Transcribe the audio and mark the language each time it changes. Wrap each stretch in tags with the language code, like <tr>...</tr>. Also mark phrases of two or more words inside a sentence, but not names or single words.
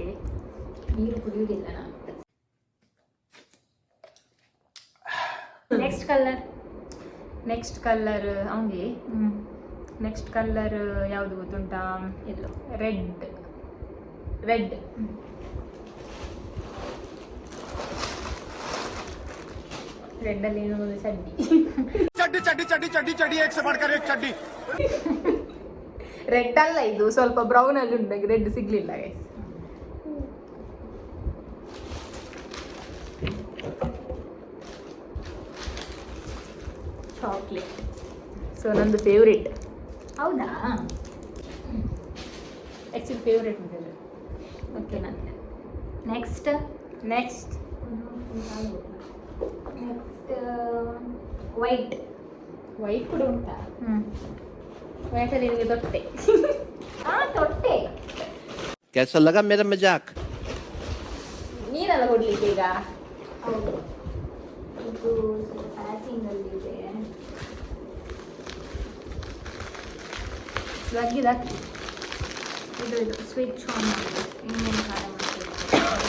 <kn>ನೀರು ಕುಡಿಯುವುದಿಲ್ಲ ನಾನು.</kn> <en>next colour</en> <kn>ಅವನಿಗೆ.</kn> <en>next colour</en> <kn>ಯಾವುದು ಗೊತ್ತುಂಟಾ? ಎಲ್ಲೋ. ರೆಡ್. ರೆಡ್ ಅಲ್ಲಿ ಏನೋ ಒಂದು ಚಡ್ಡಿ.</kn> <hi>चड्डी चड्डी चड्डी चड्डी चड्डी एक से बढ़कर एक चड्डी</hi> <kn>ರೆಡ್ ಅಲ್ಲ ಇದು, ಸ್ವಲ್ಪ ಬ್ರೌನ್ ಅಲ್ಲಿ ಉಂಟು, ನಂಗೆ ರೆಡ್ ಸಿಗ್ಲಿಲ್ಲ ಗೈಸ್. ಚಾಕ್ಲೇಟ್. ಸೊ ನಂದು ಫೇವ್ರೇಟ್, ಹೌದಾ?</kn> <en>actually favourite</en> <kn>ಉಂಟು. ಓಕೆ, ನಂತರ ನೆಕ್ಸ್ಟ್ ನೆಕ್ಸ್ಟ್ ವೈಟ್. ವೈಟ್ ಕೂಡ ಉಂಟಾ? ವೈಟಲ್ಲಿ ನಿಮಗೆ ತೊಟ್ಟೆ. ತೊಟ್ಟೆ.</kn> <hi>कैसा लगा मेरा मजाक?</hi> <kn>ನೀರೆಲ್ಲ ಕೊಡ್ಲಿಕ್ಕೆ ಈಗ. ಹೌದು, ಇದು ಪ್ಯಾಕಿಂಗ್ ಅಲ್ಲಿ ಇದೆ. ಲಗ್ಗಿದ ಇದು</kn> <en>switch on</en> <kn>ಮಾಡಿ ಇನ್ನೇನು ಖಾರ ಮಾಡ್ತೀವಿ.</kn>